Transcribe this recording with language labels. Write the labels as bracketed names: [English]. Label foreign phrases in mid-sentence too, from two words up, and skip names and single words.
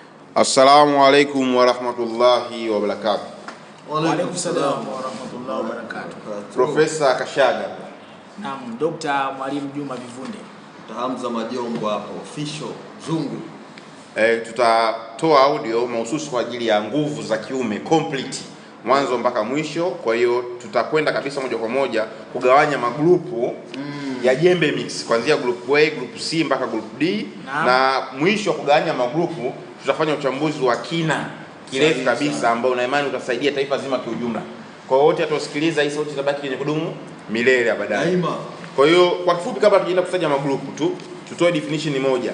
[Arabic] السلام عليكم ورحمة الله وبركاته. وعليكم السلام ورحمة الله وبركاته. [Swahili] Profesa Kashaga. Naam, Dr. Mwalimu Juma Bivunde. Hamza Majombo hapo official Zungu. Tutatoa audio mahususi kwa ajili ya nguvu za kiume complete mwanzo mpaka mwisho. Kwa hiyo tutakwenda kabisa moja kwa moja kugawanya magrupu ya Jembe Mix kuanzia group A, group C mpaka group D na mwisho wa kugawanya magrupu tutafanya uchambuzi wa kina kirefu kabisa ambao na imani utasaidia taifa zima kiujumla. Kwa wote atasikiliza hii sauti itabaki kwenye kudumu milele ya baadaye. Kwa hiyo kwa kifupi, kabla tujaenda kutaja magrupu tu, tutoe definition moja.